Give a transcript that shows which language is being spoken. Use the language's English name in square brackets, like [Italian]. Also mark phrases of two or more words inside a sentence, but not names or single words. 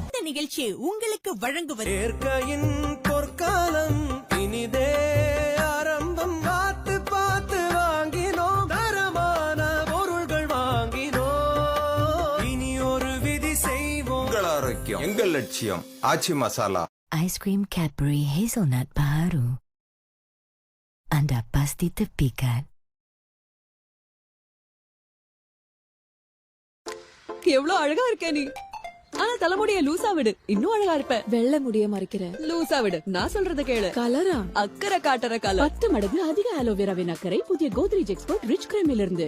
[Tamil] இந்த நிகழ்ச்சி உங்களுக்கு வழங்குவது ஏற்கையின் பொற்காலம் இனிதே ஆரம்பம். பார்த்து பார்த்து வாங்கினோம், தரமான பொருள்கள் வாங்கினோம். இனி ஒரு விதி செய்வோம். உங்கள் ஆரோக்கியம் எங்கள் லட்சியம். ஆச்சி மசாலா. [Malay] Aiskrim Cadbury Hazelnut baru. Anda pasti terpikat. [Tamil] எவ்வளவு அழகா இருக்க நீ. ஆனா தலைமுடிய லூசா விடு, இன்னும் அழகா இருப்ப. வெள்ளை முடிய மறைக்கிற, லூசா விடு. நான் சொல்றத கேளு. கலரா அக்கறை காட்டுற கலர். 10 மடங்கு அதிக ஆலோவேராவின் அக்கறை புதிய கோத்ரேஜ் எக்ஸ்பர்ட் ரிச் கிரீமில் இருந்து.